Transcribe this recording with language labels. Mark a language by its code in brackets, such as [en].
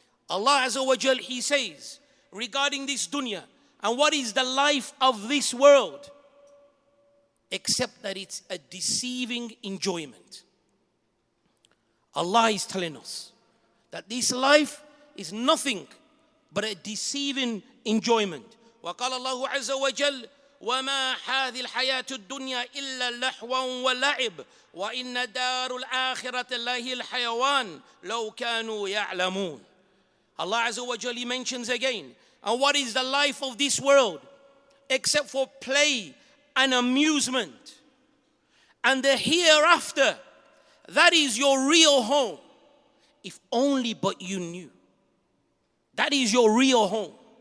[en] Allah Azza wa Jal, He says regarding this dunya, and what is the life of this world except that it's a deceiving enjoyment. Allah is telling us that this life is nothing but a deceiving enjoyment. [ar] وقال الله عز وجل وما هذه الحياة الدنيا إلا لهو ولعب وإن دار الآخرة لهي الحيوان لو كانوا يعلمون. [en] Allah Azza wa Jalla mentions again, and what is the life of this world except for play and amusement, and the hereafter, that is your real home. If only but you knew. That is your real home.